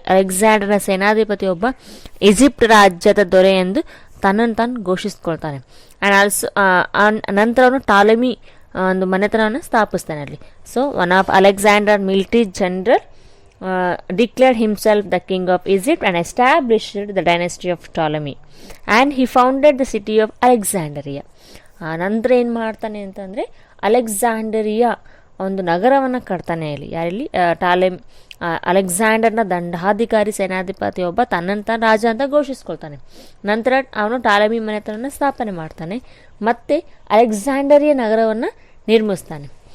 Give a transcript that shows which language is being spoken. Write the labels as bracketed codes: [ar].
[kn] ಅಲೆಕ್ಸಾಂಡರ್ನ ಸೇನಾಧಿಪತಿ ಒಬ್ಬ ಈಜಿಪ್ಟ್ ರಾಜ್ಯದ ದೊರೆ ಎಂದು ತನ್ನನ್ನು ತಾನು ಘೋಷಿಸ್ಕೊಳ್ತಾನೆ. ಆ್ಯಂಡ್ ಆಲ್ಸೋ ನಂತರ ಅವನು ಟಾಲೆಮಿ ಒಂದು ಮನೆತನವನ್ನು ಸ್ಥಾಪಿಸ್ತಾನೆ ಅಲ್ಲಿ. [en] So one of Alexander military general declared himself the king of Egypt and established the dynasty of Ptolemy and he founded the city of Alexandria. [kn] ನಂತರ ಏನು ಮಾಡ್ತಾನೆ ಅಂತಂದರೆ ಅಲೆಕ್ಸಾಂಡರಿಯಾ ಒಂದು ನಗರವನ್ನು ಕಟ್ತಾನೆ ಇಲ್ಲಿ. ಯಾರಲ್ಲಿ ಅಲೆಕ್ಸಾಂಡರ್ನ ದಂಡಾಧಿಕಾರಿ ಸೇನಾಧಿಪತಿ ಒಬ್ಬ ತನ್ನಂತ ರಾಜ ಅಂತ ಘೋಷಿಸ್ಕೊಳ್ತಾನೆ. ನಂತರ ಅವನು ಟಾಲೆಮಿ ಮನೆತನವನ್ನು ಸ್ಥಾಪನೆ ಮಾಡ್ತಾನೆ ಮತ್ತು ಅಲೆಕ್ಸಾಂಡರಿಯಾ ನಗರವನ್ನು ನಿರ್ಮಿಸ್ತಾನೆ.